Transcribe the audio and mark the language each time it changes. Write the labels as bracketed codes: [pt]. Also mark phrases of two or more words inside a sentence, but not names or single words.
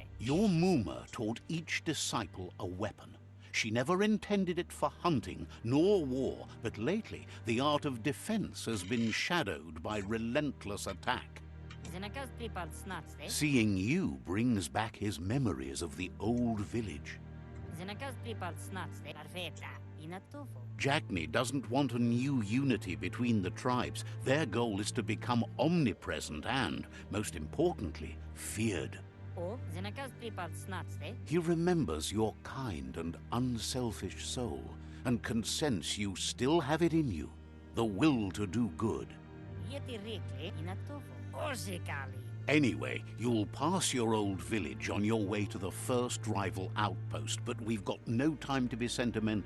[en] Your Muma taught each disciple a weapon. She never intended it for hunting nor war, but lately the art of defense has been shadowed by relentless attack. Zenakas pripad snatste. Seeing you brings back his memories of the old village. Zenakas pripad snatste. Parfeta. Inatofo. Jagni doesn't want a new unity between the tribes. Their goal is to become omnipresent and, most importantly, feared. O zenakas pripad snatste. He remembers your kind and unselfish soul and can sense you still have it in you, the will to do good. Yeti rekle inatofo. Orzikali. Anyway, you'll pass your old village on your way to the first rival outpost, but we've got no time to be sentimental.